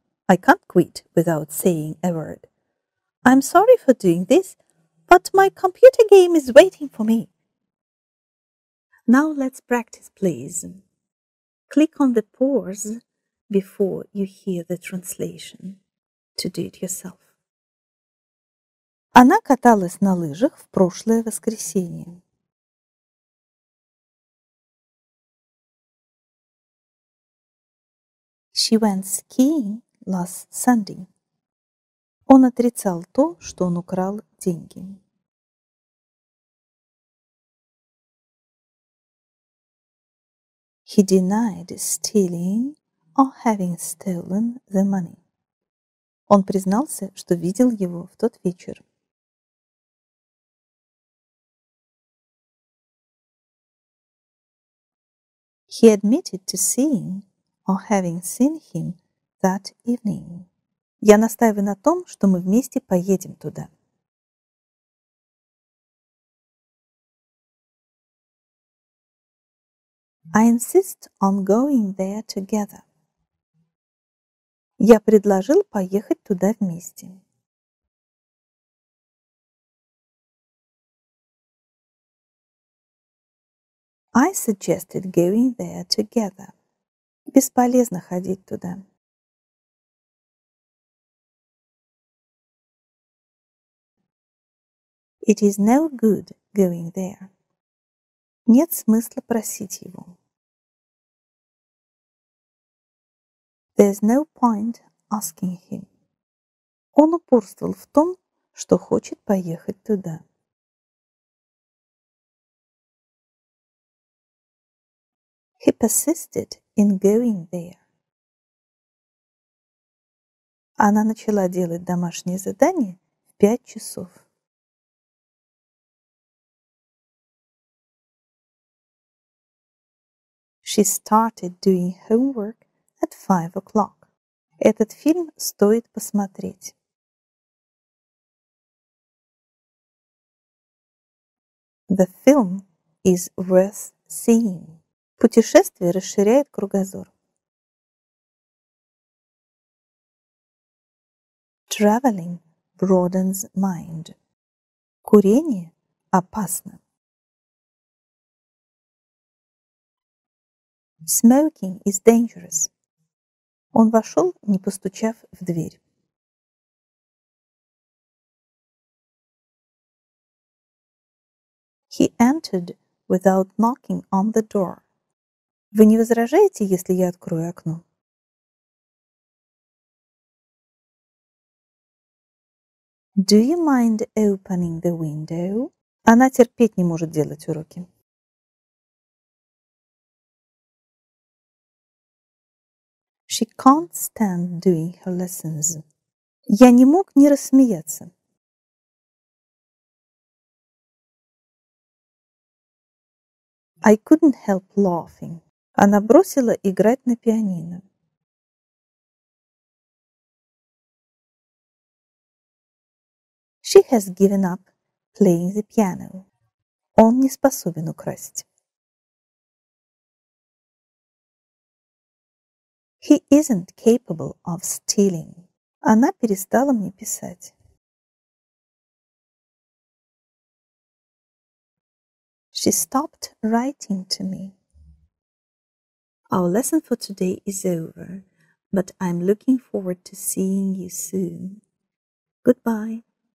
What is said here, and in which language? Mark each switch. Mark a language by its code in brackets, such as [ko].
[en] I can't quit without saying a word. I'm sorry for doing this, but my computer game is waiting for me. Now let's practice, please. Click on the pause before you hear the translation to do it yourself. [ru] Она каталась на лыжах в прошлое воскресенье. [en] She went skiing last Sunday. [ru] Он отрицал то, что он украл деньги. [en] He denied stealing or having stolen the money. [ru] Он признался, что видел его в тот вечер. [en] He admitted to seeing or having seen him that evening. [ru] Я настаиваю на том, что мы вместе поедем туда. [en] I insist on going there together. [ru] Я предложил поехать туда вместе. [en] I suggested going there together. [ru] Бесполезно ходить туда. [en] It is no good going there. [ru] Нет смысла просить его. [en] There's no point asking him. [ru] Он упорствовал в том, что хочет поехать туда. [en] He persisted in going there. [ru] Она начала делать домашнее задание в 5 часов. [en] She started doing homework at 5 o'clock. [ru] Этот фильм стоит посмотреть. [en] The film is worth seeing. [ru] Путешествие расширяет кругозор. [en] Traveling broadens mind. [ru] Курение опасно. [en] Smoking is dangerous. [ru] Он вошел, не постучав в дверь. [en] He entered without knocking on the door. [ru] Вы не возражаете, если я открою окно? [en] Do you mind opening the window? [ru] Она терпеть не может делать уроки. [en] She can't stand doing her lessons. [ru] Я не мог не рассмеяться. [en] I couldn't help laughing. [ru] Она бросила играть на пианино. [en] She has given up playing the piano. [ru] Он не способен украсть. [en] He isn't capable of stealing. [ru] Она перестала мне писать. [en] She stopped writing to me. Our lesson for today is over, but I'm looking forward to seeing you soon. Goodbye.